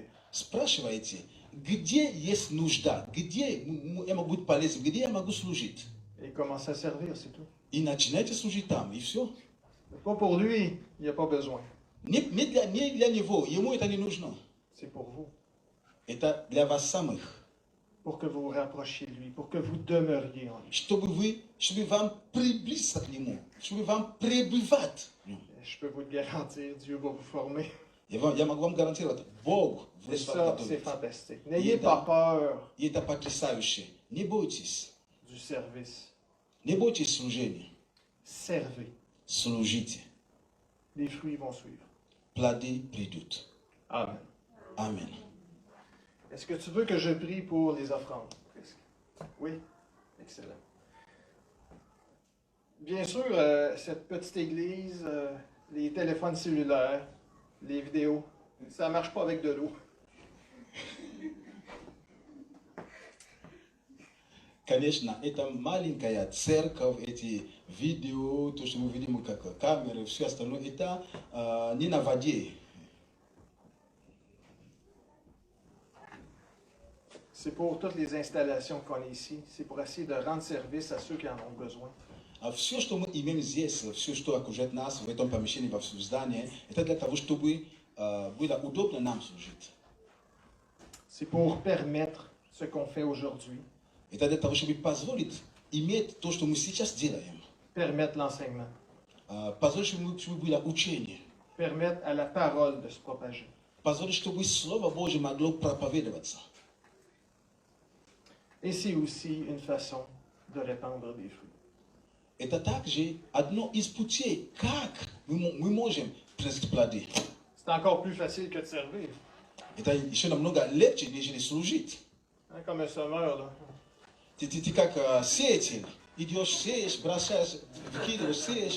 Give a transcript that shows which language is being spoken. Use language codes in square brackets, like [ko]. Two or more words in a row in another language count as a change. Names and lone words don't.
[ru] Спрашивайте, где есть нужда, где я могу быть полезным, где я могу служить. [fr] Et commencez à servir, c'est tout. [ru] И начинайте служить там, и все. [fr] Pas pour lui, il n'y a pas besoin. [ru] Не для него, ему это не нужно. [fr] C'est pour vous. [ru] Это для вас самых. [fr] Pour que vous vous rapprochiez de lui, pour que vous demeuriez en lui. [ru] Чтобы вам приблизиться к нему, чтобы вам пребывать в нем. [fr] Je peux vous le garantir, Dieu va vous former. [ru] Я могу вам гарантировать, Бог [fr] Et [ru] будет вас [fr] ça, c'est [ru] готовить. [fr] fantastique. N'ayez pas peur [ru] И это потрясающе. Не бойтесь. [fr] du service. [ru] Не бойтесь служения. [fr] Servez. [ru] Служите. [fr] Les fruits vont suivre. [ru] Плоды придут. [fr] Amen. [ru] Аминь. [fr] Est-ce que tu veux que je prie pour les offrandes? Oui? Excellent. Bien sûr, cette petite église, les téléphones cellulaires, les vidéos, ça ne marche pas avec de l'eau. [ru] Конечно, это маленькая церковь, эти видео, то, что мы видим, как камеры, все остальное, это не на воде. [fr] C'est pour toutes les installations qu'on a ici. C'est pour essayer de rendre service à ceux qui en ont besoin. [ru] А все, что мы имеем здесь, все, что окружает нас в этом помещении, во всем здании, это для того, чтобы было удобно нам служить. [fr] C'est pour permettre ce qu'on fait aujourd'hui. [ru] Это для того, чтобы позволить иметь то, что мы сейчас делаем. [fr] permettre l'enseignement, [ru] Позволь, чтобы было учение. [fr] permettre à la parole de se propager. [ru] Позволь, чтобы Слово Божье могло проповедоваться. [fr] Et c'est aussi une façon de répandre des fruits. [ru] Это также одно из путей, как мы можем приносить плоды. [fr] C'est encore plus facile que de servir. [ru] Это еще намного легче, нежели служить. [fr] Hein, comme un semeur, là. [ru] Ты как сеятель. Идешь, сеешь, бросаешь, выкидываешь, сеешь.